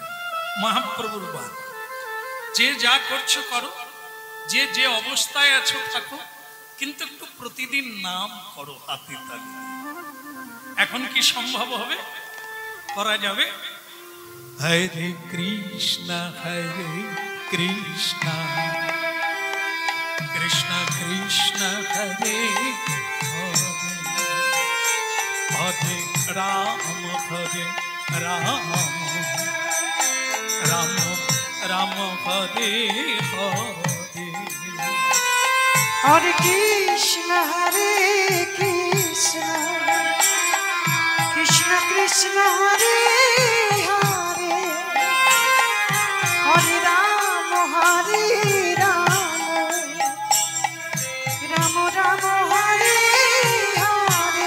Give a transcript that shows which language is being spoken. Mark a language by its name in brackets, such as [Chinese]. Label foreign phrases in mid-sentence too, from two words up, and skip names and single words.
[Bangla] মহাপ্রভুর বাণ, যে যা করছো করো, যে যে অবস্থায় আছো থাকো, কিন্তু একটু প্রতিদিন নাম করো হাতে তালি। এখন কি সম্ভব হবে? করা যাবে? হরে কৃষ্ণ কৃষ্ণ কৃষ্ণ কৃষ্ণ হরে হরে রাম হরে রাম রাম রাম হরে হরে। হরে কৃষ্ণ কৃষ্ণ কৃষ্ণ হরে হরে, হরে রাম রাম রাম হরে হরে।